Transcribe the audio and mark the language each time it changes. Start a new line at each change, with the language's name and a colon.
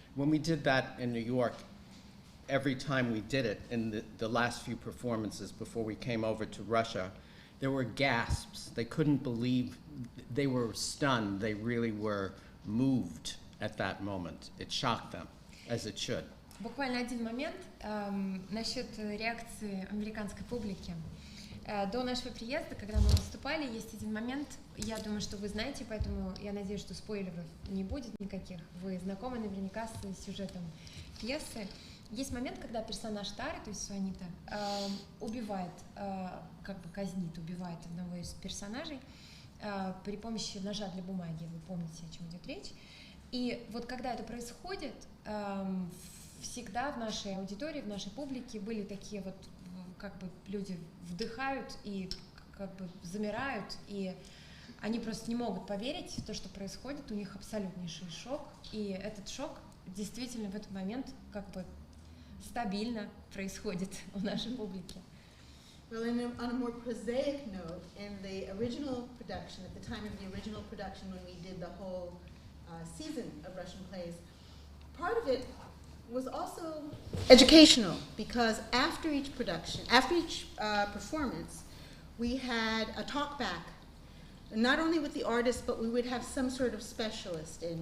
English: When we did that in New York, every time we did it in the last few performances before we came over to Russia, there were gasps. They couldn't believe, they were stunned. They really were moved at that moment. It shocked them, as it should.
Russian: Буквально один момент насчет реакции американской публики. До нашего приезда, когда мы выступали, есть один момент, я думаю, что вы знаете, поэтому я надеюсь, что спойлеров не будет никаких. Вы знакомы наверняка с сюжетом пьесы. Есть момент, когда персонаж Тары, то есть Суанита, убивает, как бы казнит, убивает одного из персонажей при помощи ножа для бумаги. Вы помните, о чем идет речь. И вот когда это происходит, всегда в нашей аудитории, в нашей публике были такие вот, как бы люди вдыхают и как бы замирают, и они просто не могут поверить в то, что происходит, у них абсолютнейший шок, и этот шок действительно в этот момент как бы стабильно происходит у нашей публики.
English: Well, on a more prosaic note, in the original production, at the time of the original production when we did the whole season of Russian plays, part of it was also educational, because after each production, after each performance, we had a talk back, not only with the artist, but we would have some sort of specialist in.